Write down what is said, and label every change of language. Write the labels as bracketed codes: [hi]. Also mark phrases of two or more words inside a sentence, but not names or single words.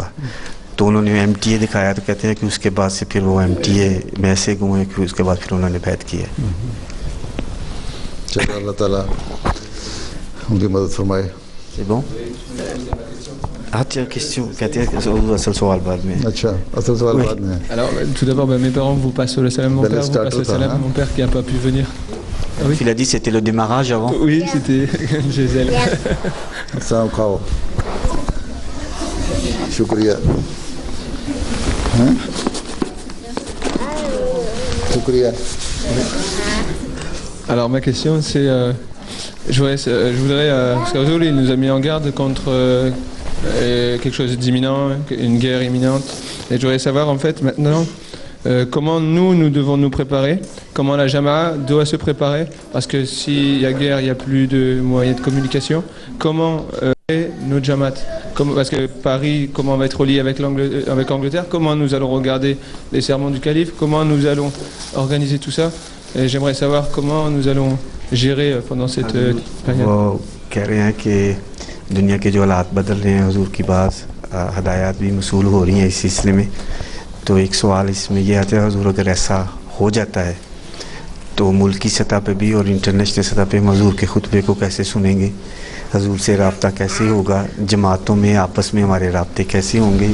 [ur] تو انہوں نے MTA دکھایا تو کہتے ہیں کہ اس کے بعد سے پھر وہ MTA میں ایسے گئے کہ اس کے بعد پھر انہوں نے بیعت کی ہے. چلو اللہ تعالیٰ ان کی مدد فرمائے. [fr] C'est bon? [ur] اچھا question کہتے ہیں اصل سوال بعد میں. اچھا اصل سوال بعد میں. [fr] Alors tout d'abord mes parents vous passent le salam, mon père vous passe le salam, mon père qui n'a pas pu venir. Ah oui. Il a dit c'était le démarrage avant. Oui, c'était Gisèle. [ur] Ça کھاؤ۔ شکریہ. شکریہ. [fr] Alors ma question c'est je voudrais parce qu'aujourd'hui il nous a mis en garde contre quelque chose d'imminent, une guerre imminente. Et je voudrais savoir en fait maintenant comment nous devons nous préparer, comment la Jama'a doit se préparer, parce que s'il y a guerre, il n'y a plus de moyens de communication. Comment nos Jamaat, parce que Paris, comment on va être relié avec l'Angleterre, comment nous allons regarder les sermons du calife, comment nous allons organiser tout ça. Et j'aimerais savoir comment nous allons gérer pendant cette période. [ur] دنیا کے جو حالات بدل رہے ہیں حضور کی بات ہدایت بھی موصول ہو رہی ہیں اس سلسلے میں، تو ایک سوال اس میں یہ آتا ہے حضور اگر ایسا ہو جاتا ہے تو ملکی سطح پہ بھی اور انٹرنیشنل سطح پہ حضور کے خطبے کو کیسے سنیں گے، حضور سے رابطہ کیسے ہوگا، جماعتوں میں آپس میں ہمارے رابطے کیسے ہوں گے.